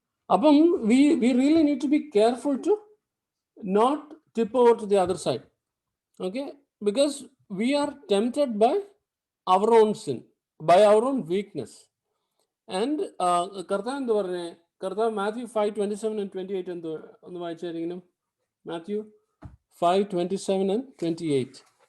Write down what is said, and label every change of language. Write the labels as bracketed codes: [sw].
[ml] അപ്പം [en] We really need to be careful to not tip over to the other side. Okay, because we are tempted by our own sin, by our own weakness. [ml] And കർത്താവ് എന്ത് പറഞ്ഞേ? കർത്താവ് Mathew 5:27 and 28 എന്ത് ഒന്ന് വായിച്ചായിരിക്കണം? Mathew 5:27 and 28.